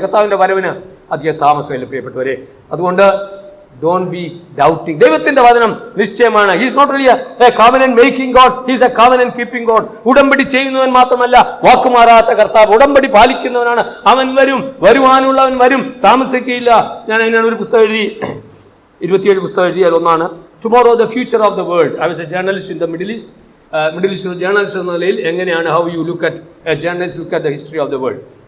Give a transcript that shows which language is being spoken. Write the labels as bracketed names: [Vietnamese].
[Malayalam] കർത്താവിന്റെ വരവിന് അധികം താമസമില്ല പ്രിയപ്പെട്ടവരെ. അതുകൊണ്ട് [English] don't be doubting. [Malayalam] ദൈവത്തിന്റെ വചനം നിശ്ചയമാണ്. [English] He is not really a covenant making God, he is a covenant keeping God. [Malayalam] ഉടമ്പടി ചെയ്യുന്നവൻ മാത്രമല്ല, വാക്കുമാറാത്ത കർത്താവ്, ഉടമ്പടി പാലിക്കുന്നവനാണ്. അവൻ വരും, വരുവാനുള്ളവൻ വരും, താമസിക്കുകയില്ല. ഞാൻ അതിനാണ് ഒരു പുസ്തകം എഴുതി, 27 പുസ്തകം എഴുതിയാൽ ഒന്നാണ് tomorrow the future of the world. [English] I was a journalist in the Middle East journalist [Malayalam] എന്ന നിലയിൽ എങ്ങനെയാണ് [English] How you look at journalist look at the history of the world.